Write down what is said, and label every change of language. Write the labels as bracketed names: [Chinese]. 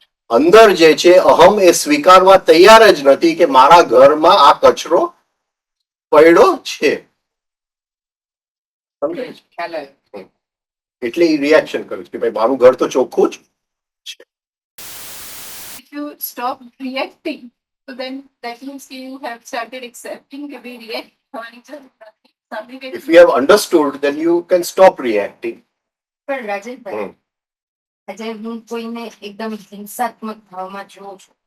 [Gujarati] અંદર જે છે અહમ એ સ્વીકારવા તૈયાર જ નથી કે મારા ઘરમાં આ કચરો પડ્યો છે. સમજાય છે? ખ્યાલ આવ્યો. એટલે એ રિએક્શન કર્યું કે ભાઈ મારું ઘર તો ચોખ્ખું જ. [English] If you stop reacting, so then that means you have started accepting [Gujarati] કે ભાઈ react થવાની જરૂર નથી. સામે [English] If [Gujarati] વ્યક્તિ [English] you have understood, then you can stop reacting. [Gujarati] પણ રાજેશભાઈ, હમ. આજે હું કોઈને એકદમ હિંસાત્મક ભાવમાં જોઉં છું,